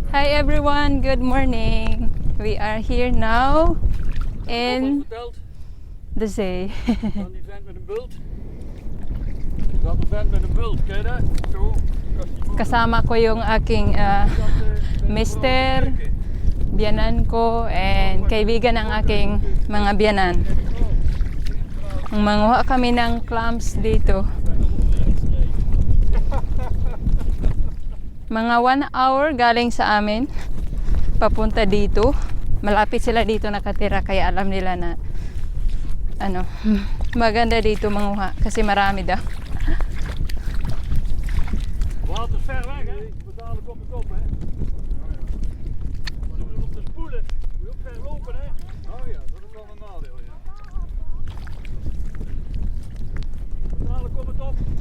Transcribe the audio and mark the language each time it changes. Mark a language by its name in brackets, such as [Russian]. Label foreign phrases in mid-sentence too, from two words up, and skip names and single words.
[English] Hi everyone, good morning. We are here now in the zee. [Dutch] Van die vent met een bult. Dat een vent met een bult, ken je dat? Zo. [Filipino] Kasama ko yung aking mister, biyanan ko, and kaibigan ng aking mga biyanan. Manguha kami ng clams dito. Mga 1 hour galing sa amin papunta dito. Malapit sila dito nakatira kaya alam nila na maganda dito manguha kasi marami daw. [Dutch] Water ver weg, hè? We dadelijk op de kop, hè? Maar om te spoelen, moet je ook ver lopen, hè? Oh ja, dat is wel een nadeel, ja. We dadelijk op het op.